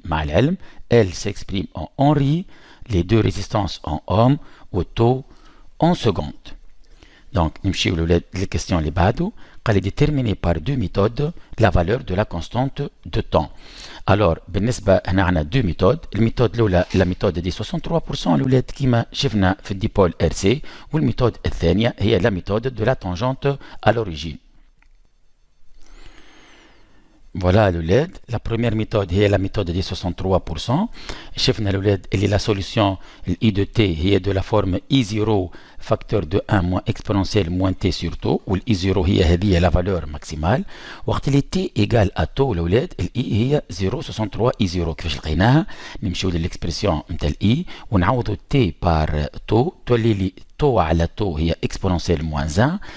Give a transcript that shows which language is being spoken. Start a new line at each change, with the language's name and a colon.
Arabic: مع العلم,
French: L s'exprime en Henry, les deux résistances en ohm, ou taux en secondes. Donc,
Arabic: نمشيو
French: les questions
Arabic: اللي بعده. قال
French: déterminer par deux méthodes la valeur de la constante de temps. Alors
Arabic: بالنسبة هنا عندنا
French: deux méthodes.
Arabic: الميثود الأولى
French: la méthode دي 63% الولاد كيما شفنا في الديبول RC, والميثود الثانية هي la méthode de la tangente à l'origine. Voilà الولاد. La première méthode هي la méthode دي 63%.
Arabic: شفنا الولاد اللي
French: la solution I de t هي de la forme I0 facteur de 1 moins exponentielle moins t sur taux, où I0 هي هذه la valeur maximale.
Arabic: وقت اللي
French: t égale à taux الولاد ال I هي 0.63 I0.
Arabic: كيفاش لقيناها؟ نمشيو للإكسبرسيون نتاع ال I ونعوضوا
French: t par taux
Arabic: تولي لي taux على taux هي
French: exponentielle moins 1.